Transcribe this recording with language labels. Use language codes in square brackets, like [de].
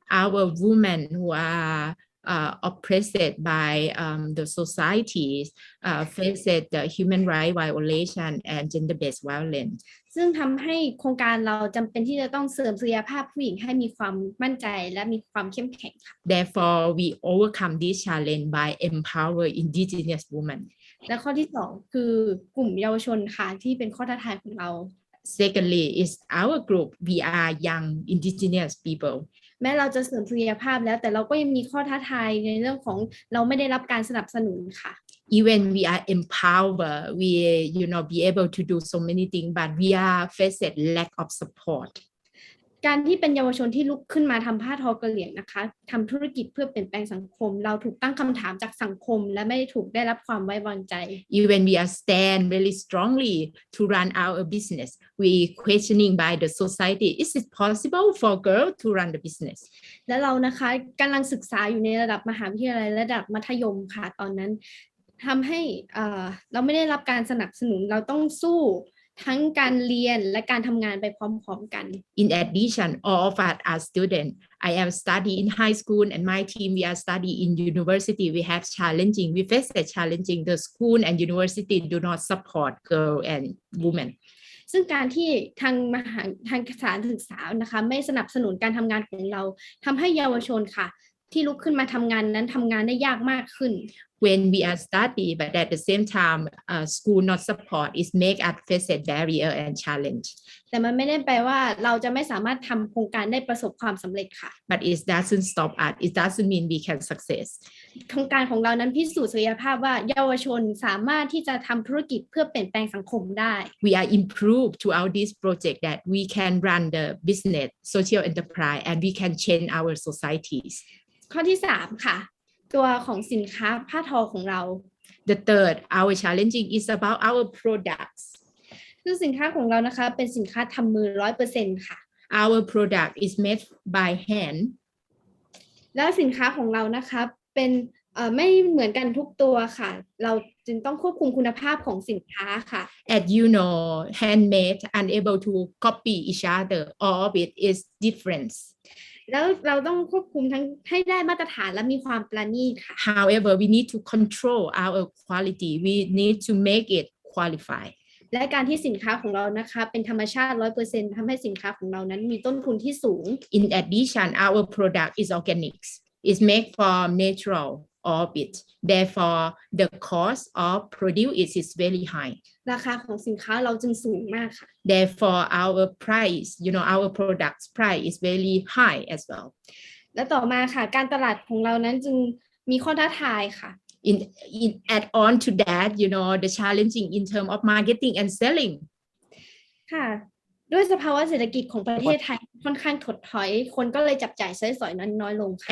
[en] Our women who are oppressed by the societies face the human rights violation and gender-based violence. [th] ซึ่งทำให้โครงการเราจำเป็นที่จะต้องเสริมศักยภาพผู้หญิงให้มีความมั่นใจและมีความเข้มแข็งค่ะ [en] Therefore, we overcome this challenge by empower indigenous women. [th] และข้อที่2คือกลุ่มเยาวชนค่ะที่เป็นข้อท้าทายของเรา [en] Secondly, is our group. We are young indigenous people. [th] แม้เราจะเสริมศักยภาพแล้วแต่เราก็ยังมีข้อท้าทายในเรื่องของเราไม่ได้รับการสนับสนุนค่ะ [en] Even we are empowered, we be able to do so many things, but we are faced lack of support. [th] การที่เป็นเยาวชนที่ลุกขึ้นมาทำผ้าทอกะเหรี่ยงนะคะทำธุรกิจเพื่อเปลี่ยนแปลงสังคมเราถูกตั้งคำถามจากสังคมและไม่ได้ถูกได้รับความไว้วางใจ [en] Even we are stand very strongly to run our business, we questioning by the society, is it possible for girl to run the business? [th] และเรานะคะกำลังศึกษาอยู่ในระดับมหาวิทยาลัยระดับมัธยมค่ะตอนนั้นทำให้เราไม่ได้รับการสนับสนุนเราต้องสู้ทั้งการเรียนและการทำงานไปพร้อมๆกัน [en] In addition, all of us are students. I am studying in high school and my team, we are studying in university. We have challenging, we face the challenging. The school and university do not support girl and women. [th] ซึ่งการที่ทางสถานศึกษานะคะไม่สนับสนุนการทำงานของเราทำให้เยาวชนค่ะที่ลุกขึ้นมาทำงานนั้นทำงานได้ยากมากขึ้น [en] When we are studying, but at the same time, school not support is make us face a barrier and challenge. [th] แต่มันไม่ได้แปลว่าเราจะไม่สามารถทำโครงการได้ประสบความสำเร็จค่ะ [en] But it doesn't stop us. It doesn't mean we can success. [th] โครงการของเรานั้นพิสูจน์ศักยภาพว่าเยาวชนสามารถที่จะทำธุรกิจเพื่อเปลี่ยนแปลงสังคมได้ [en] We are improved throughout this project that we can run the business, social enterprise, and we can change our societies. [th] ข้อที่3ค่ะตัวของสินค้าผ้าทอของเรา [en] The third, our challenging is about our products. [th] ซึ่งสินค้าของเรานะคะเป็นสินค้าทำมือ 100% ค่ะ [en] Our product is made by hand. [th] แล้วสินค้าของเรานะคะเป็นไม่เหมือนกันทุกตัวค่ะเราจึงต้องควบคุมคุณภาพของสินค้าค่ะ [en] As you know, handmade, unable to copy each other. All of it is different. [th] แล้วเราต้องควบคุมทั้งให้ได้มาตรฐานและมีความประณีตค่ะ [en] However, we need to control our quality. We need to make it qualify. [th] และการที่สินค้าของเรานะคะเป็นธรรมชาติ 100% ทำให้สินค้าของเรานั้นมีต้นทุนที่สูง [en] In addition, our product is organics. It's made from natural orbit. Therefore, the cost of produce is very high. [th] ราคาของสินค้าเราจึงสูงมากค่ะ [en] Therefore, our price, our product's price is very high as well. [th] และต่อมาค่ะการตลาดของเรานั้นจึงมีข้อท้าทายค่ะ [en] In add on to that, the challenging in terms of marketing and selling. [th] ค่ะด้วยสภาวะเศรษฐกิจของประเทศไทยค่อนข้างถดถอยคนก็เลยจับจ่ายใช้สอยน้อยลงค่ะ